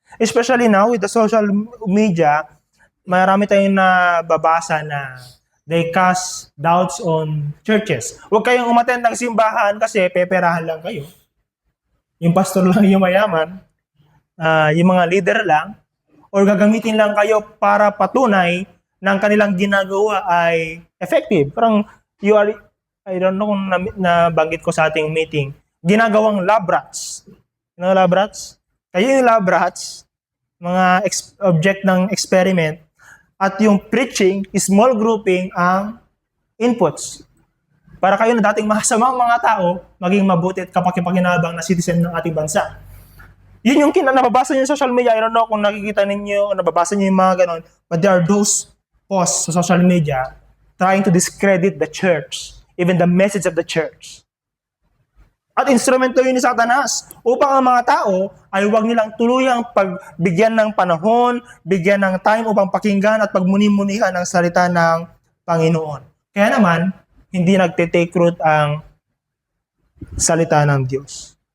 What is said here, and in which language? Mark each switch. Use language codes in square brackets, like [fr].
[en] Especially now with the social media, [tl] marami tayong nababasa na [en] they cast doubts on churches. [tl] Huwag kayong umattend ng simbahan kasi peperahan lang kayo. Yung pastor lang yung mayaman, yung mga leader lang, or gagamitin lang kayo para patunay ng kanilang ginagawa ay effective. Parang [en] I don't know [tl] kung nabanggit ko sa ating meeting, ginagawang lab rats. [en] You know lab rats? [tl] Kayo yung lab rats, mga object ng experiment, at yung preaching, small grouping ang inputs. Para kayo na dating masamang mga tao, maging mabuti at kapakipakinabang na citizen ng ating bansa. Yun yung nababasa niyo sa social media. [en] I don't know [tl] kung nakikita ninyo o nababasa niyo yung mga ganon. [en] But there are those posts [tl] sa social media [en] trying to discredit the church, even the message of the church. [tl] At instrumento yun ni Satanas upang ang mga tao ay huwag nilang tuluyang pagbigyan ng panahon, bigyan ng time upang pakinggan at pagmuni-munihan ang salita ng Panginoon. Kaya naman, hindi nagte-take root ang salita ng Diyos.